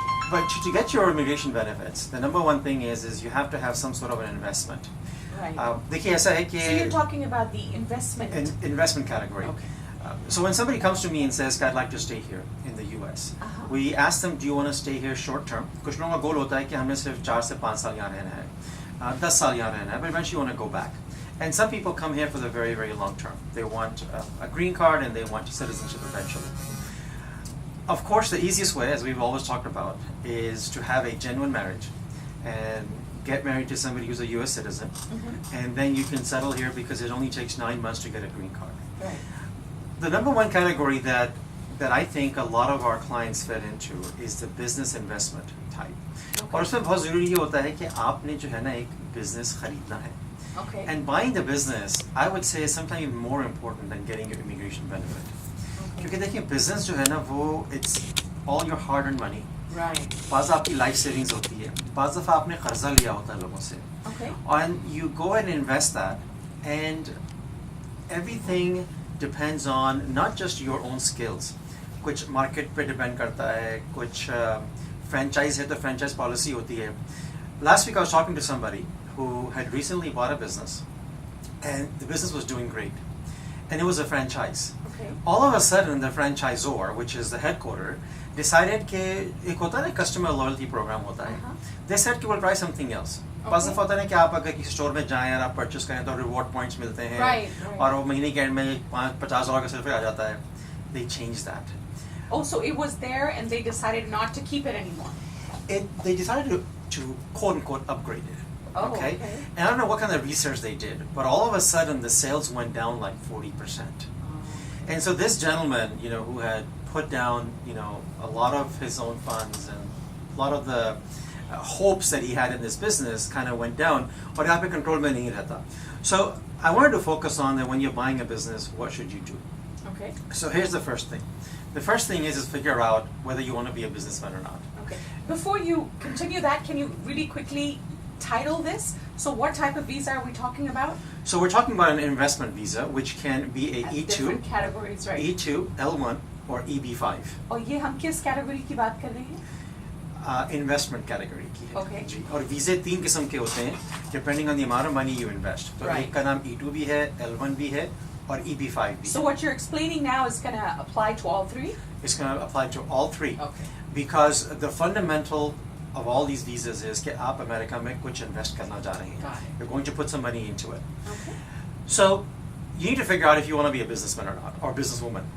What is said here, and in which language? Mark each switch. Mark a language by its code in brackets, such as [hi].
[en] But to get your immigration benefits, the number one thing is you have to have some sort of an investment. Right. [hi] देखिए ऐसा है कि [en] So you're talking about the investment. Investment category. Okay. So when somebody comes to me and says, I'd like to stay here in the US, we ask them, do you want to stay here short term? [hi] कुछ लोगों का goal होता है कि हमें सिर्फ 4 से 5 साल यहाँ रहना है, 10 साल यहाँ रहना है, [en] but eventually want to go back. And some people come here for the very, very long term. They want a green card and they want citizenship eventually. Of course, the easiest way, as we've always talked about, is to have a genuine marriage and get married to somebody who's a US citizen, and then you can settle here because it only takes 9 months to get a green card. Right. The number one category that I think a lot of our clients fit into is the business investment type. Okay. [hi] और उसमें बहुत ज़रूरी ये होता है कि आपने जो है ना एक business खरीदना है. [en] Okay. And buying the business, I would say, is sometimes more important than getting your immigration benefit. Okay. [hi] क्योंकि देखिए business जो है ना वो [en] it's all your hard-earned money. Right. [hi] बाज़ आपकी life savings होती है, बाज़ दफ़ा आपने कर्जा लिया होता है लोगों से. Okay. [en] And you go and invest that, and everything depends on not just your own skills. [hi] कुछ market पे depend करता है, कुछ franchise है तो franchise policy होती है. [en] Last week I was talking to somebody who had recently bought a business, and the business was doing great, and it was a franchise. Okay. All of a sudden, the franchisor, which is the headquarter, decided [hi] कि एक होता है [en] ना customer loyalty program होता है. They said कि we'll try something else. [hi] बस दफ़ा होता है ना कि आप अगर किसी स्टोर में जाएं और आप परचेस करें तो रिवॉर्ड पॉइंट्स मिलते हैं. [en] Right. [hi] और वो महीने के एंड में $50 का सिर्फ आ जाता है. [en] They changed that. Oh, so it was there and they decided not to keep it anymore. They decided to quote unquote upgrade it. Oh, okay. And I don't know what kind of research they did, but all of a sudden the sales went down like 40%. And so this gentleman, who had put down, a lot of his own funds and a lot of the hopes that he had in this business kind of went down. [hi] और यहाँ पे control में नहीं रहता. [en] So I wanted to focus on that when you're buying a business, what should you do? Okay. So here's the first thing. The first thing is figure out whether you want to be a businessman or not. Okay. Before you continue that, can you really quickly title this? So what type of visa are we talking about? So we're talking about an investment visa, which can be a E2, different categories, right? E2, L1, or EB5. [hi] और ये हम किस category की बात कर रहे हैं? Investment category की है. [en] Okay. [hi] जी. और वीज़े 3 किस्म के होते हैं, [en] depending on the amount of money you invest. [hi] तो [en] Right. [hi] एक का नाम E2 भी है, L1 भी है, और EB5 भी. [en] So what you're explaining now is going to apply to all three? It's going to apply to all three. Okay. Because the fundamental of all these visas is [hi] कि आप America में कुछ invest करना जा रहे हैं. [en] Got it. You're going to put some money into it. Okay. So you need to figure out if you want to be a businessman or not, or businesswoman,